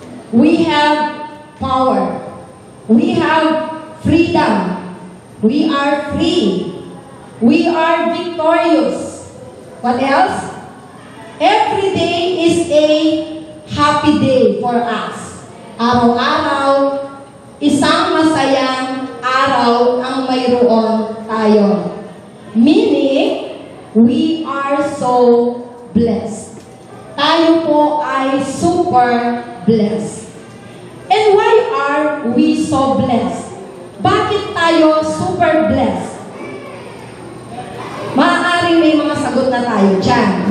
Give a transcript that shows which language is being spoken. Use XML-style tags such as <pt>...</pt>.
<en>We have power. We have freedom. We are free. We are victorious. What else? Every day is a happy day for us.</en> <tl>Araw-araw, isang masayang araw ang mayroon tayo.</tl> <en>Meaning, we are so blessed.</en> <tl>Tayo po ay super blessed.</tl> <en>And why are we so blessed?</en> <tl>Bakit tayo super blessed? Maaaring may mga sagot na tayo dyan.</tl>